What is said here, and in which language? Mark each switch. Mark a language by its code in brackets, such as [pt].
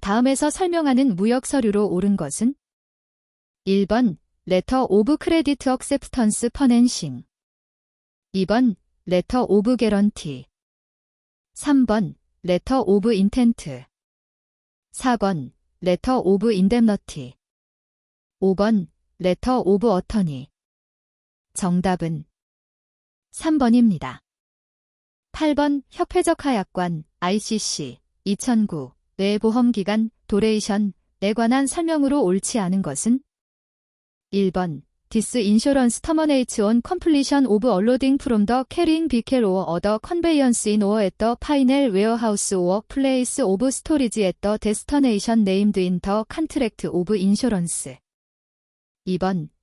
[ko] 다음에서 설명하는 무역 서류로 옳은 것은? 1번. [en] Letter of Credit Acceptance Financing. 2번. Letter of Guarantee. 3번. Letter of Intent. 4번. Letter of Indemnity. 5번. Letter of Attorney. [ko] 정답은 3번입니다. 8번. 협회적 하약관 ICC 2009의 보험기간 도레이션에 관한 설명으로 옳지 않은 것은? 1번. [en] This insurance terminates on completion of unloading from the carrying vehicle or other conveyance in or at the final warehouse or place of storage at the destination named in the contract of insurance. [ko] 2번.